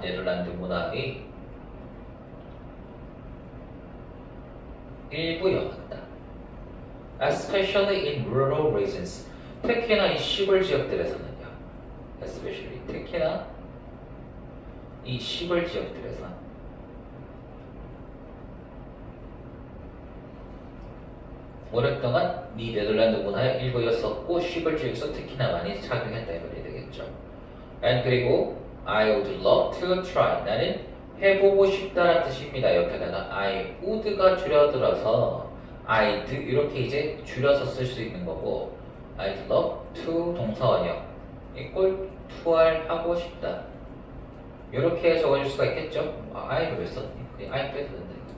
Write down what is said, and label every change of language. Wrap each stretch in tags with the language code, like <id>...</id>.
<ko>네덜란드 문화의 일부 이어왔다 especially in rural regions 특히나 이 시골 지역들에서는요 especially 특히나 이 시골 지역들에서 오랫동안 이 네덜란드 문화의 일부였었고 시골 지역에서 특히나 많이 착용했다 이거리 되겠죠.</ko> <en>And 그리고 I would love to try 나는 해보고 싶다라는 뜻입니다.</en> <ko>옆에다가 I would 가 줄여들어서 I'd 이렇게 이제 줄여서 쓸 수 있는 거고 I'd love to 동사원형 이꼴 to를 하고 싶다 이렇게 적어줄 수가 있겠죠. I를 왜 썼니? 그냥 I 빼도 된다.</ko>